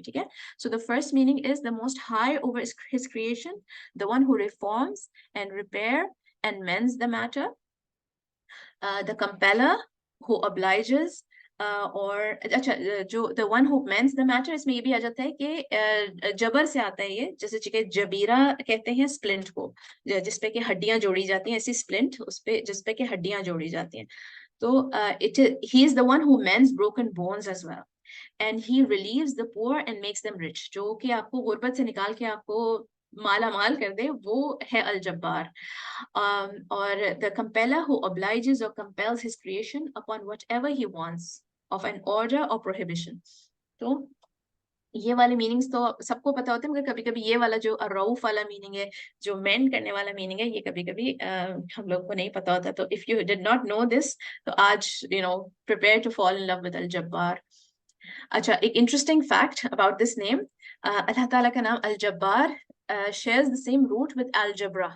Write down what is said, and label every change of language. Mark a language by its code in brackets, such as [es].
[ur] ٹھیک ہے, [en] so the first meaning is the most high over his creation, the one who reforms and repair and mends the matter, the compeller who obliges, [ur] اور اچھا جو [en] the one who mends the matter, [ur] اس میں یہ بھی آ جاتا ہے کہ جبر سے آتا ہے یہ, جیسے کہ جبیرہ کہتے ہیں سپلنٹ کو, جس پہ کہ ہڈیاں جوڑی جاتی ہیں, ایسی سپلنٹ اس پہ جس پہ کہ ہڈیاں جوڑی جاتی ہیں. [en] تو he is the one who mends broken bones as well, and he relieves the poor and makes them rich. [ur] جو کہ آپ کو غربت سے نکال کے آپ کو مالا مال کر دے, وہ ہے الجبار. [en] اور the compeller who obliges or compels his creation upon whatever he wants of an order or prohibition. [ur] تو یہ والے میننگز تو سب کو پتا ہوتے ہیں, مگر کبھی کبھی یہ والا جو الرؤف والا میننگ ہے, جو مینڈ کرنے والا میننگ ہے, یہ کبھی کبھی ہم لوگ کو نہیں پتا ہوتا. تو [en] if you did not know this, [ur] تو آج [en] prepare to fall in love with [ur] الجبار. [en] اچھا, ایک interesting fact about this name, [ur] اللہ تعالیٰ کا نام الجبار [en] shares the same root with algebra.